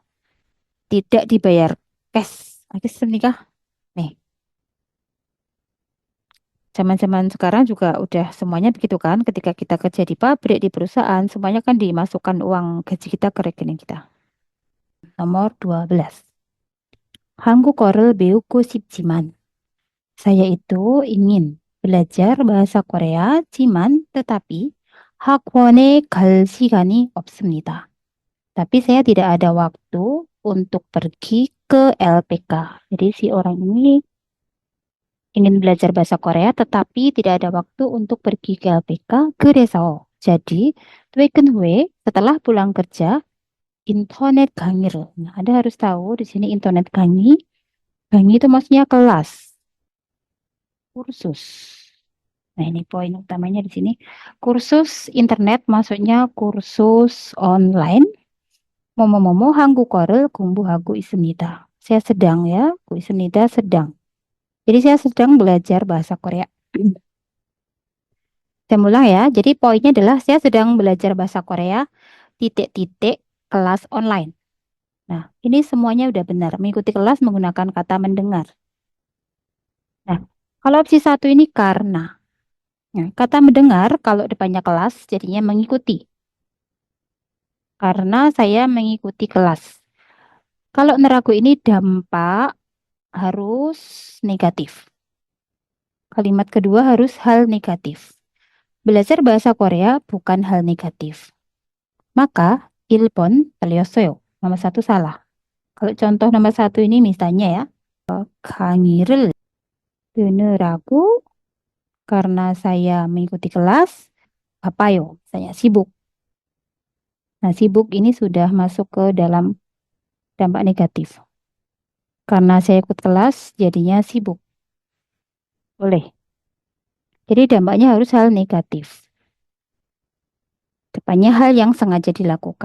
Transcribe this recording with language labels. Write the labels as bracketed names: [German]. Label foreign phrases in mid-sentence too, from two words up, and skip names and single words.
[Indonesian] Tidak dibayar cash. Oke, nikah. Nih. Zaman-zaman sekarang juga udah semuanya begitu kan. Ketika kita kerja di pabrik, di perusahaan, semuanya kan dimasukkan uang gaji kita ke rekening kita. Nomor 12. [Korean] 한국어를 배우고 싶지만 [Indonesian] saya itu ingin belajar bahasa Korea, tetapi [Korean] 학원에 갈 시간이 없습니다. [Indonesian] Tapi saya tidak ada waktu untuk pergi ke LPK. Jadi si orang ini ingin belajar bahasa Korea, tetapi tidak ada waktu untuk pergi ke LPK. 그래서 jadi [Korean] 퇴근 후에 [Indonesian] setelah pulang kerja internet 강의를. Nah, Anda harus tahu di sini internet 강의. 강의 itu maksudnya kelas. kursus. Nah, ini poin utamanya di sini. Kursus internet maksudnya kursus online. [Korean] Momo-momo 한국어를 공부하고 있습니다. [Indonesian] Saya sedang ya, [Korean] 고 있습니다 sedang. [Indonesian] Jadi saya sedang belajar bahasa Korea. Saya ulang ya. Jadi poinnya adalah saya sedang belajar bahasa Korea titik-titik kelas online. Nah, ini semuanya udah benar. Mengikuti kelas menggunakan kata mendengar. Nah, kalau opsi satu ini karena. Nah, kata mendengar kalau depannya kelas jadinya mengikuti. Karena saya mengikuti kelas. Kalau neragu ini dampak harus negatif. Kalimat kedua harus hal negatif. Belajar bahasa Korea bukan hal negatif. Maka, [Korean] 1번 틀렸어요. [Indonesian] Nomor satu salah. Kalau contoh nomor satu ini misalnya ya, [Korean] 강의를 듣느라고 [Indonesian] karena saya mengikuti kelas, bapayo, misalnya sibuk. Nah, sibuk ini sudah masuk ke dalam dampak negatif. Karena saya ikut kelas, jadinya sibuk. Boleh. Jadi dampaknya harus hal negatif. Depannya hal yang sengaja dilakukan.